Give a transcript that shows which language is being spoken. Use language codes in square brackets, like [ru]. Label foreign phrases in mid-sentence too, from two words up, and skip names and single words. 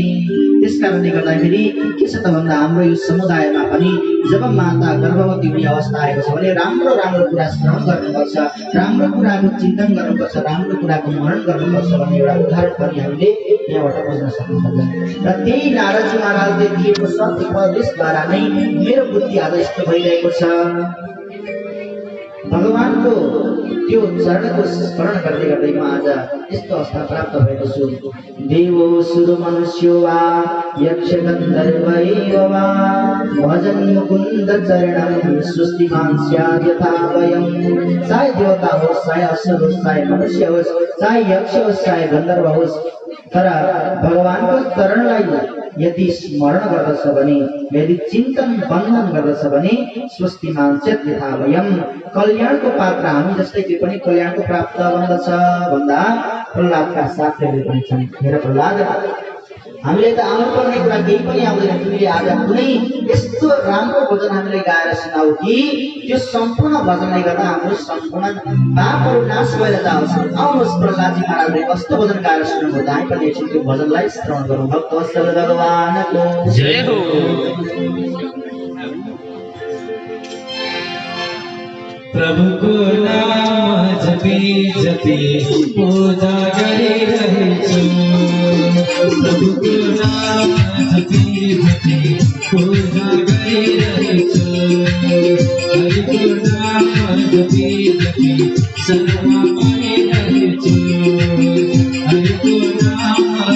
[ne] त्यसकारणले गर्दाखेरि के छ त भन्दा हाम्रो यो समुदायमा पनि जब माता गर्भवती हुने अवस्था आएको छ भने राम्रो राम्रो कुरा श्रवण गर्नुपर्छ, राम्रो कुराको चिन्तन गर्नुपर्छ, राम्रो कुराको मनन गर्नुपर्छ भन्ने एउटा उदाहरण पनि हामीले यहाँबाट बुझ्न सक्नुहुन्छ। र त्यही नारदजी महाराजले दिएको सत्य उपदेशद्वारा नै मेरो बुद्धि आज यस्तो भइरहेको छ। भगवानको त्यो चरणको स्मरण गर्दै गर्दै म आज यस्तो अवस्था प्राप्त भएको छु। [sa] देवो सुर मनुष्यो वा यक्ष गन्धर्व एव वा भजन मुकुन्द चरणं सृष्टिमान स्यात् यथा वयं। [ne] चाहे देवता होस्, चाहे असुर होस्, चाहे मनुष्य होस्, चाहे यक्ष होस्, चाहे गन्धर्व होस्, तर भगवानको चरणलाई यदि स्मरण गर्दछ भने, यदि चिन्तन बन्धन गर्दछ भने [sa] सृष्टिमान स्यात् यथा वयं, [ne] कल्याणको पात्र हामी जस्तै त्यो पनि कल्याणको प्राप्त बन्दछ भन्दा प्रहलादका साथीहरूले पनि छन्। हेर प्रहलाद, हामीले त आउनु पर्ने कुरा केही पनि आउँदैन, तिमीले आज कुनै यस्तो राम्रो भजन हामीले गाएर सुनाऊ कि त्यो सम्पूर्ण भजनले गर्दा हाम्रो सम्पूर्ण पापहरू नाश भएर जाओस्। आउनुहोस् प्रहलादजी महाराजले कस्तो भजन गाएर सुनाउनु, हामी पनि एकछिन त्यो भजनलाई श्रवण गरौँ। भक्तवत्सल भगवानको जय हो। [hi] प्रभु को नाम जपी जपी पूजा करे रहे छो, प्रभु को नाम जपी जपी पूजा करे रहे छो, हरि को नाम जपी जपी शर्मा पाए रहे छो, हरि को नाम